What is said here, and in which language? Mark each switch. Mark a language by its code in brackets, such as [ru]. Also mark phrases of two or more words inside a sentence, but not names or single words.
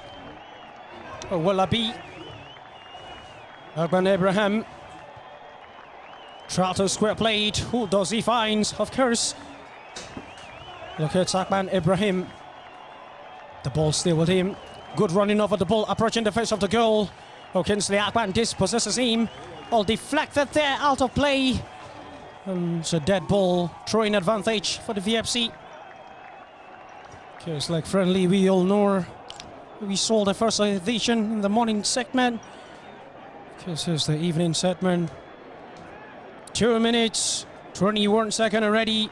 [en] Wallaby. Urban Abraham. Trotter square plate. Who does he find? Of course. Look at Akban Ibrahim. The ball still with him. Good running over the ball, approaching the face of the goal. Kinsley Akban dispossesses him. All deflected there, out of play. It's a dead ball, throwing advantage for the VFC. Just like friendly, we all know. We saw the first edition in the morning segment. This is the evening segment. 2 minutes, 21 seconds already.